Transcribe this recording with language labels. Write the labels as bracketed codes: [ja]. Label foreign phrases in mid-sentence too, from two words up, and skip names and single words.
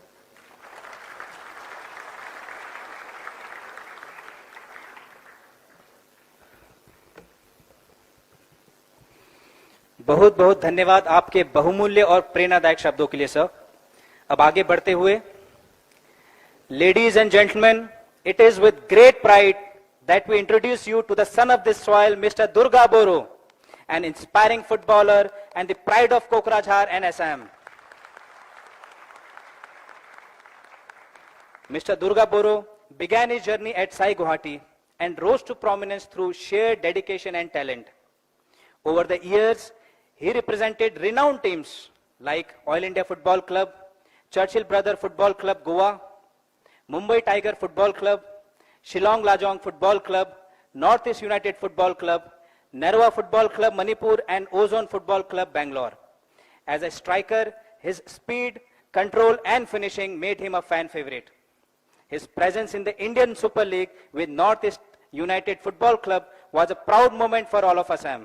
[hi] बहुत बहुत धन्यवाद आपके बहुमूल्य और प्रेरणादायक शब्दों के लिए सर। अब आगे बढ़ते हुए, [en] ladies and gentleman, it is with great pride that we introduce you to the son of this soil, Mr. Durga Boro, an inspiring footballer and the pride of Kokrajhar and Assam. Mr. Durga Boro began his journey at Sai Guwahati and rose to prominence through sheer dedication and talent. Over the years, he represented renowned teams like Oil India Football Club, Churchill Brother Football Club Goa, Mumbai Tiger Football Club, Shillong Lajong Football Club, Northeast United Football Club, Narwa Football Club Manipur and Ozone Football Club Bangalore. As a striker, his speed, control and finishing made him a fan favorite. His presence in the Indian Super League with Northeast United Football Club was a proud moment for all of Assam.